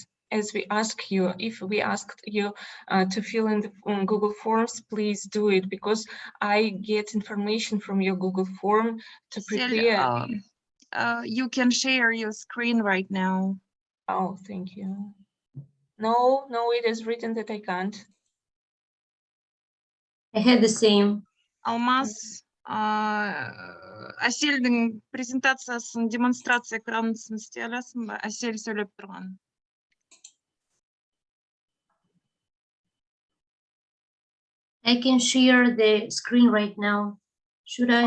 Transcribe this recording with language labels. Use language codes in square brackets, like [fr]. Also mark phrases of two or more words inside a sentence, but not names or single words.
[en] As we ask you, if we asked you to fill in the Google Forms, please do it, because I get information from your Google form to prepare. You can share your screen right now. Oh, thank you. No, it is written that I can't. I had the same. [kk] Алмаз, Assel'дің презентациясын, демонстрация экранын істей аласың ба? Assel сөйлеп тұрған. [en] I can share the screen right now. Should I?